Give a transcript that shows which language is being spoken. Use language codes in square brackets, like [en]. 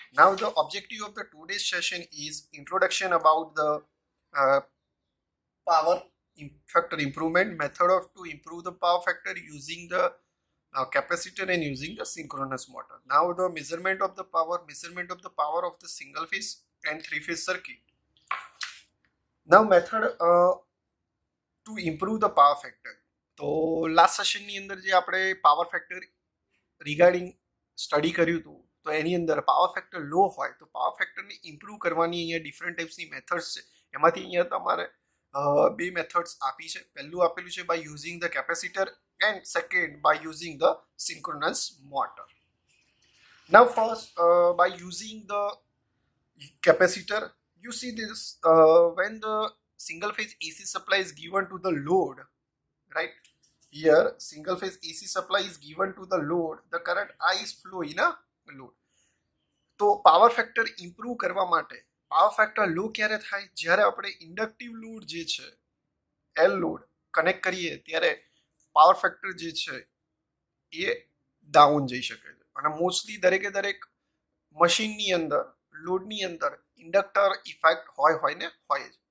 [en] Now, the objective of the today's session is introduction about the uh, power factor improvement method of to improve the power factor using the capacitor and using the synchronous motor. Now the measurement of the power of the single phase and three phase circuit. Now method to improve the power factor. [gu] તો last સેશનની અંદર જે આપણે power factor regarding study કર્યું હતું તો એની અંદર power factor લો હોય તો પાવર ફેક્ટરને ઇમ્પ્રૂવ કરવાની અહીંયા ડિફરન્ટ ટાઈપ્સની મેથડ્સ છે. એમાંથી અહીંયા તમારે બે મેથડ્સ આપી છે. પહેલું આપેલું છે by using the capacitor [en] and second by using the synchronous motor. Now first by using the capacitor, you see this when the single phase AC supply is given to the load, right? Here single phase AC supply is given to the load, the current I is flow in a load. [gu] તો power factor improve કરવા માટે power factor લો ક્યારે થાય? જ્યારે આપણે inductive load જે છે L load connect કરીએ ત્યારે પાવર ફેક્ટર જે છે એ ડાઉન જઈ શકે છે. અને મોસ્ટલી દરેકે દરેક મશીનની અંદર લોડની અંદર ઇન્ડક્ટર ઇફેક્ટ હોય ને હોય જ.